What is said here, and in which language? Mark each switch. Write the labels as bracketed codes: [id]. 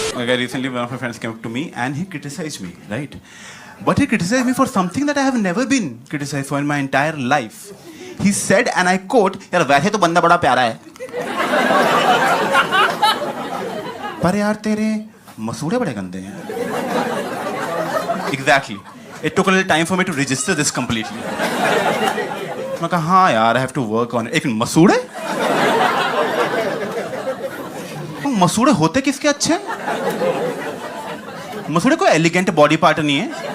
[en] Recently one of my friends came up to me and he criticized me, right? But he criticized me for something that I have never been criticized for in my entire life. He said, and I quote, [hi] यार वैसे तो बंदा बड़ा प्यारा है, पर यार तेरे मसूड़े बड़े गंदे हैं. [en] Exactly. It took a little time for me to register this completely. [hi] मैं कहा हाँ यार, [en] I have to work on it. [hi] एक मसूड़े? मसूड़े होते किसके अच्छे? मसूड़े कोई एलिगेंट बॉडी पार्ट नहीं है.